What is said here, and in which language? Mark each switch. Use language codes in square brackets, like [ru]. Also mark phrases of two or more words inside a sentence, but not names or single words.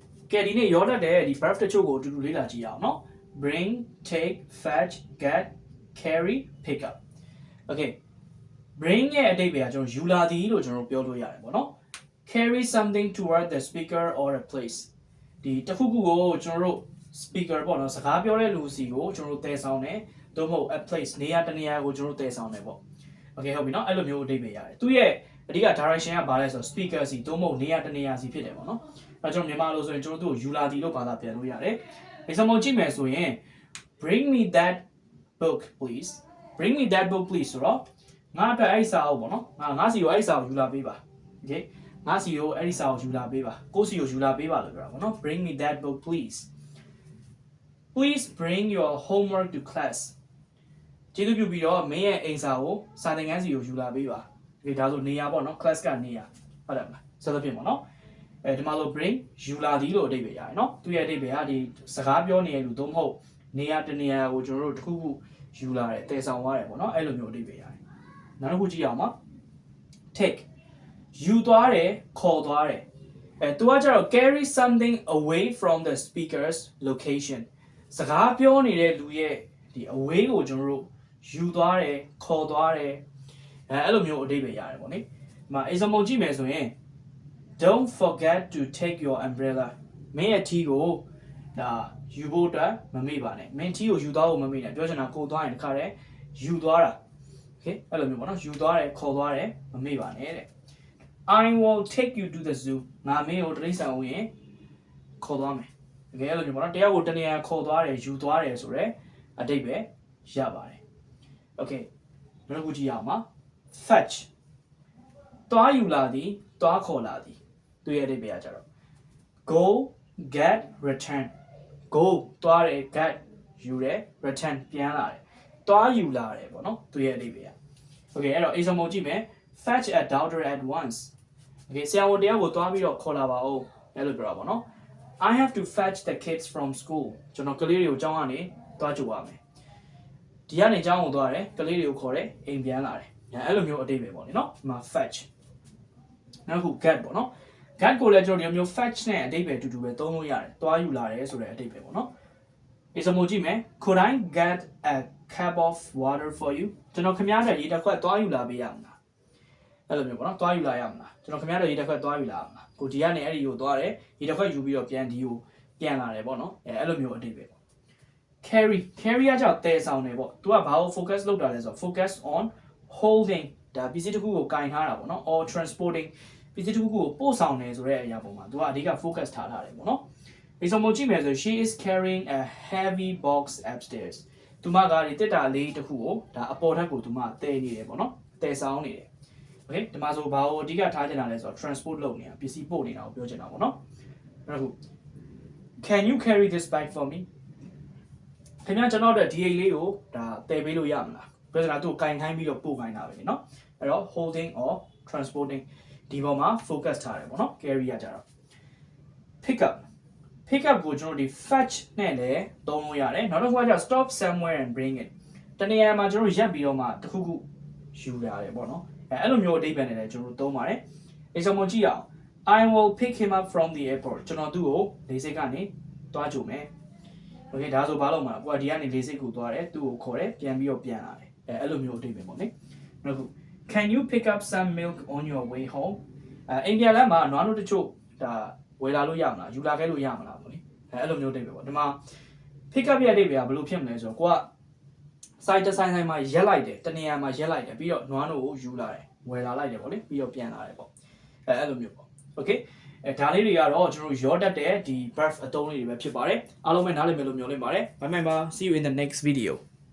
[my] ကဲဒီနေ့ရောတတ်တဲ့ဒီ verb တချို့ကိုအတူတူလေ့လာကြည့်ရအောင်နော် [en] bring take fetch get carry pick up okay bring [my] ရဲ့အဓိပ္ပာယ်ကကျွန်တော်ယူလာသည်လို့ကျွန်တော်ပြောလို့ရတယ်ပေါ့နော် [en] carry something toward the speaker or a place [my] ဒီတစ်ခုခုကိုကျွန်တော်တို့ speaker ပေါ့နော်စကားပြောတဲ့လူစီကိုကျွန်တော်တို့တည်ဆောင်တယ်သို့မဟုတ် [en] a place [my] နေရာတနေရာကိုကျွန် တော်တို့တည်ဆောင်တယ်ပေါ့ okay ဟုတ်ပြီနော်အဲ့လိုမျိုးအဓိပ္ပာယ်ရတယ်သူရဲ့အဓိက direction ကဘာလဲဆိုတော့ speaker စီသို့မဟုတ်နေရာတနေရာစီဖြစ်တယ်ပေါ့နော်အဲ့ကျွန်တော်မြန်မာလိုဆိုရင်ကျွန်တော်တို့ယူလာသည်လို့ဘာသာပြန်လို့ရတယ် example ကြည့်မယ်ဆိုရင် [en] bring me that book please bring me that book please [my] ဆိုတော့ငါအတွက်အဲ့ဒီစာအုပ်ပေါ့နော်ငါစီကိုအဲ့ဒီစာကိုယူလာပေးပါ okay ငါစီကိုအဲ့ဒီစာကိုယူလာပေးပါကိုစီကိုယူလာပေးပါလို့ပြောတာပေါ့နော် [en] bring me that book please please bring your homework to class [my] ကျေးဇူးပြုပြီးတော့မင်းရဲ့အိမ်စာကိုစာသင်ခန်းစီကိုယူလာပေးပါဒီဒါဆိုနေရာပေါ့နော် class ကနေရာဟုတ်တယ်မလားဆက်သဖြင့်ပေါ့နော်ဒီမှာလို့ bring ယူလာသည်လို့အဓိပ္ပာယ်ရတယ်နော်သူရဲ့အဓိပ္ပာယ်ကဒီစကားပြောနေတဲ့လူသို့မဟုတ်နေရာတနေရာကိုကျွန်တော်တို့တစ်ခုခုယူလာတယ်တည်ဆောင်သွားတယ်ပေါ့နော်အဲ့လိုမျိုးအဓိပ္ပာယ်ရတယ်နောက်တစ်ခုကြည့်အောင်ပါ take ယူသွားတယ်ခေါ်သွားတယ်သူကကျတော့ [en] carry something away from the speaker's location [my] စကားပြောနေတဲ့လူရဲ့ဒီ away ကိုကျွန်တော်တို့ယူသွားတယ်ခေါ်သွားတယ်အဲ့လိုမျိုးအဓိပ္ပာယ်ရတယ်ပေါ့နိဒီမှာ example ကြည့်မယ်ဆိုရင် [en] don't forget to take your umbrella [my] မင်းရဲ့ tea ကိုဒါယူဖို့အတွက်မမေ့ပါနဲ့မင်း tea ကိုယူသွားဖို့မမေ့နဲ့ပြောချင်တာကိုသွားရင်တခါတည်းယူသွားတာ okay အဲ့လိုမျိုးပေါ့နော်ယူသွားတယ်ခေါ်သွားတယ်မမေ့ပါနဲ့တဲ့ [en] I will take you to the zoo [my] ငါမင်းကို တိရစ္ဆာန်ဝင်ရင်ခေါ်သွားမယ် okay အဲ့လိုမျိုးပေါ့နော်တရားကိုတနေရာခေါ်သွားတယ်ယူသွားတယ်ဆိုတော့အတိတ်ပဲရပါတယ် okay နောက်တစ်ခုကြည့်ရအောင်ပါ fetch သွားယူလာသည်သွားခေါ်လာသည်သူရဲ့အဓိပ္ပာယ်ကကြတော့ [en] go get return go [my] သွားတယ် get ယူတယ် return ပြန်လာတယ်သွားယူလာတယ်ပေါ့နော်သူရဲ့အဓိပ္ပာယ် okay အဲ့တော့ example ကြည့်မယ် [en] fetch a doctor at once okay [my] ဆရာ ဝန်တရားကိုသွားပြီးတော့ခေါ်လာပါဦးအဲ့လိုပြောတာပေါ့နော် [en] I have to fetch the kids from school [my] ကျွန်တော်ကလေးတွေကိုကျောင်းကနေသွားကြိုရမယ်ဒီကနေကျောင်းကိုသွားတယ်ကလေးတွေကိုခေါ်တယ်အိမ်ပြန်လာတယ်အဲ့လိုမျိုးအဓိပ္ပာယ်ပေါ့နော်ဒီမှာ fetch နောက်ခု get ပေါ့နော် get ကိုလည်း ကျွန်တော်ဒီမျိုး fetch နဲ့အဓိပ္ပာယ်တူတူပဲသုံးလို့ရတယ်သွားယူလာတယ်ဆိုတဲ့အဓိပ္ပာယ်ပေါ့နော် example ကြည့်မယ် [en] Could I get a cup of water for you [my] ကျွန်တော်ခင်ဗျားတို့ရေတစ်ခွက်သွားယူလာပေးရမလားအဲ့လိုမျိုးပေါ့နော် သွားယူလာရမလားကျွန်တော်ခင်ဗျားတို့ရေတစ်ခွက်သွားယူလာမလားကိုဒီကနေအဲ့ဒီကိုသွားတယ်ရေတစ်ခွက်ယူပြီးတော့ပြန်ဒီကိုပြန်လာတယ်ပေါ့နော်အဲ့လိုမျိုးအဓိပ္ပာယ် ပေါ့ carry ကကြောင့်တည်ဆောင်တယ်ပေါ့သူကဘာကို focus လုပ်တာလဲဆိုတော့ [en] focus on holding [my] ဒါပစ္စည်းတစ်ခုကိုကင်ထားတာပေါ့နော် [en] or transporting [my] ပစ္စည်းတစ်ခုကိုပို့ဆောင်တယ်ဆိုတဲ့အရာပုံမှာသူကအဓိက focus ထားတယ်ပေါ့နော် example ကြည့်မယ်ဆို [en] she is carrying a heavy box upstairs [my] သူမကဒီတက်တာလေးတစ်ခုကိုဒါအပေါ်ထပ်ကိုသူမတည်နေတယ်ပေါ့နော်တည်ဆောင်နေတယ် okay ဒီမှာဆိုဘာကိုအဓိကထားချင်တာလဲဆိုတော့ transport လုပ်နေတာပစ္စည်းပို့နေတာကိုပြောချင်တာပေါ့နော်အဲ့ဒါခု [en] can you carry this bag for me [my] ခင်ဗျာကျွန်တော်တို့ဒီအိတ်လေးကိုဒါတည်ပေးလို့ရမလားပြောချင်တာသူ့ကိုကင်ခိုင်းပြီးတော့ပို့ခိုင်းတာပဲเนาะအဲ့တော့ [en] holding or transporting [my] ဒီပေါ်မှာ focus ထားတယ်ပေါ့နော် carry ရကြတော့ [en] pick up [my] ကိုကျွန်တော်ဒီ fetch နဲ့လည်း သုံးလို့ရတယ်နောက်တစ်ခုကကျ [en] stop somewhere and bring it [my] တနေရာမှာကျွန်တော်ရပ်ပြီးတော့မှတစ်ခုခုယူရတယ်ပေါ့နော်အဲ့လိုမျိုးအဓိပ္ပာယ်နဲ့လည်းကျွန်တော်သုံးပါတယ် example ကြည့်အောင် [en] I will pick him up from the airport [my] ကျွန်တော်သူ့ကိုလေဆိပ်ကနေတွားကြိုမယ် okay ဒါဆိုဘာလို့မလဲကိုကဒီကနေလေဆိပ်ကိုတွားတယ်သူ့ကိုခေါ်တယ်ပြန်ပြီးတော့ပြန်လာတယ်အဲ့ လိုမျိုးအဓိပ္ပာယ်ပေါ့နိနောက်ခု [en] Can you pick up some milk on your way home [my] အိမ်ပြန်လမ်းမှာနွားတို့တချို့ဒါဝယ်လာလို့ရမလားယူလာခဲ့လို့ရမလားပေါ့နိအဲ့လိုမျိုးအဓိပ္ပာယ်ပေါ့ဒီမှာ [en] pick up [my] ရဲ့အဓိပ္ပာယ်ကဘယ်လိုဖြစ်မလဲဆိုတော့ကိုကစိုက်တဆိုင်မှာရက်လိုက်တယ်တနေရာမှာရက်လိုက်တယ်ပြီးတော့နွားတို့ကိုယူလာတယ်ဝယ်လာလိုက်တယ်ပေါ့နိပြီးတော့ပြန်လာတယ်ပေါ့အဲ့လိုမျိုးပေါ့ okay ဒါလေးတွေကတော့ကျွန်တော်ရောတတ်တဲ့ဒီ verb အသုံးလေးတွေပဲဖြစ်ပါတယ်အားလုံးပဲနားလည်မယ်လို့မျှော်လင့်ပါတယ် [en] bye bye see you in the next video